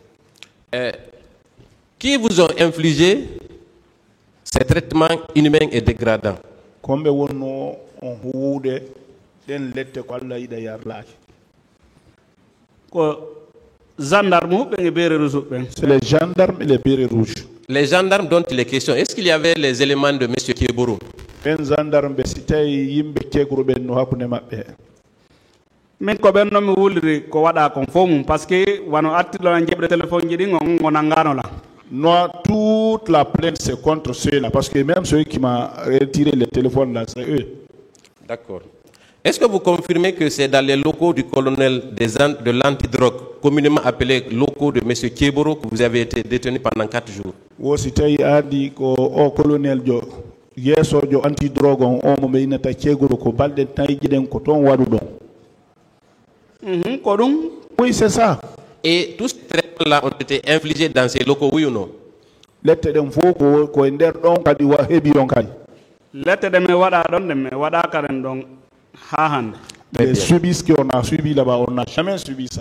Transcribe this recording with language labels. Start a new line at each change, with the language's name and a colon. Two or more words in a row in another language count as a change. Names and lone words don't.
French: Qui vous ont infligé ces traitements inhumains et dégradants? C'est les gendarmes et les bérets rouges. Les gendarmes dont il est question, est-ce qu'il y avait les éléments de M. Kieboro?
Fula: min ko ɓen noon mi wuliri ko waɗa kon fof mum par ce que wano artirɗo an jeɓre téléphone ji ɗin on nangano la.
French: Non, toute la plainte c'est contre ceux-là parce que même ceux qui m'ont retiré le téléphone là, c'est eux. D'accord. Est-ce que vous confirmez que c'est dans les locaux du colonel de l'antidrogue, communément appelé locaux de M. Kieboro, que vous avez été détenu pendant 4 jours? Aussi, tu as dit qu'au colonel
Fula: Yeso jo antidrogue on mo meynata Kieboro ko balde tay jiden ko ton wadu don.
French: Oui, c'est ça. Et tous ces traitements-là ont été infligés dans ces locaux, oui ou non? Les subis qu'on a subi là-bas, on n'a jamais subi ça.